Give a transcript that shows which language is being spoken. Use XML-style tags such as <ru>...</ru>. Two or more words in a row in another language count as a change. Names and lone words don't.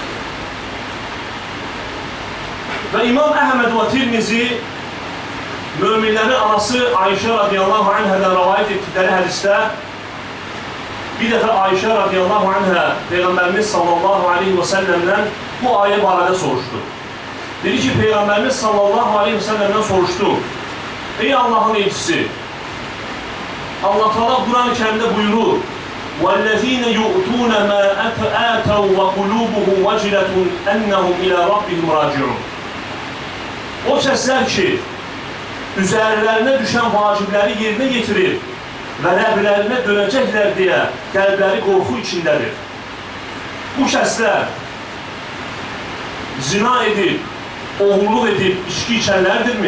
<az>Və İmam Əhməd və Tirmizi möminlərin anası Ayşə</az> <ar>رضي الله عنها</ar> <az>rəvayət etdikləri hədisdə bir dəfə Ayşə</az> <ar>رضي الله عنها</ar> <az>Peyğəmbərimiz</az> <ar>صلى الله عليه وسلم</ar> <az>bu ayə barədə soruşdu. Dedi ki, Peyğəmbərimiz</az> <ar>صلى الله عليه وسلم</ar> <az>soruşdu: Ey Allahın elçisi, Allah Teala Quran-ı Kərimdə buyurur:</az> <ar>وَالَّذ۪ينَ يُؤْتُونَ مَا آتَوْا وَقُلُوبُهُمْ وَجِلَةٌ أَنَّهُمْ إِلَى رَبِّهِمْ رَاجِعُونَ.</ar> <az>O kəslər ki, üzərlərinə düşən vacibləri yerinə getirir və Rəblərinə dönəcəklər deyə qəlbləri qorxu içindədir. Bu kəslər zina edib, oğurluq edib, içki içənlərdirmi?</az>